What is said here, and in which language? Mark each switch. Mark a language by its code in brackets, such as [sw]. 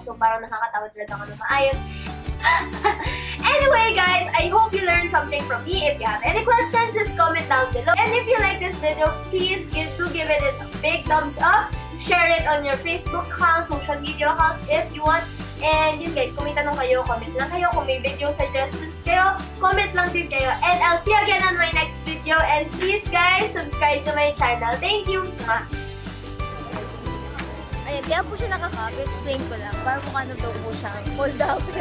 [tl] So, parang nakakatawa talaga ako ng maayos. [en] Anyway, guys, I hope you learned something from me. If you have any questions, just comment down below. And if you like this video, please do give it a big thumbs up. Share it on your Facebook account, social media account if you want. [tl] And yun guys, kung may tanong kayo, comment lang kayo. Kung may video suggestions kayo, comment lang din kayo. [en] And I'll see you again on my next video. And please guys, subscribe to my channel. Thank you! [tl] Ayan, kaya po siya nakakapit. Explain ko lang. Para mukha na daw po siya. [en] Hold up.